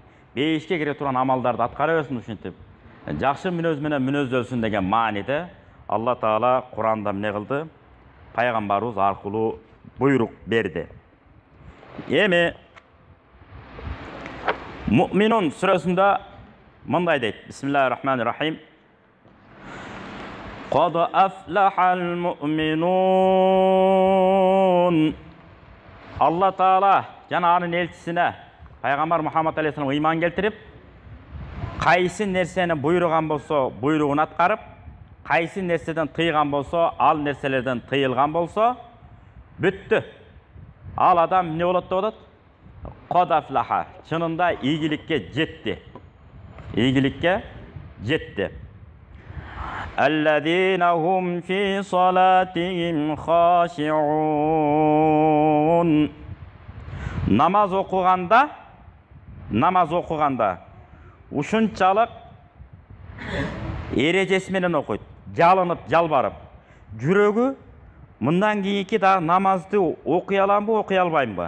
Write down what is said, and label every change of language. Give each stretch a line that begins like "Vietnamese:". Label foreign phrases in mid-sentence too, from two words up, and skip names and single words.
Kyrgyz: Бейишке кире турган амалдарды аткара берсин ушинтип. Жакшы мүнөз менен мүнөздөлсүн деген мааниде Алла Таала Куранда эмне кылды? Пайгамбарыбыз аркылуу буйрук берди. Эми Муъминун сүрөсүндө мындай дейт.
Arabic: بسم الله الرحمن الرحيم. قد أفلح المؤمنون.
Kyrgyz: Алла Таала жана анын элчисине Пайгамбар Мухаммад алейхиссалам ыйман келтирип, кайсы нерсени буйруган болсо, буйругун аткарып, кайсы нерседен тыйган болсо, ал нерселерден тыйылган болсо, бүттү. Ал адам эмне болот деп атат?
Arabic: قد أفلح.
Kyrgyz: Чынында ийгиликке жетти. Ийгиликке жетти.
Arabic: الذين هم في صلاتهم خاشعون.
Kyrgyz: Намаз окуганда ушунчалык эрежеси менен окуйт, жалынып, жалбарып. Жүрөгү мындан кийинки да намазды окуй аламбы, окуй албаймбы?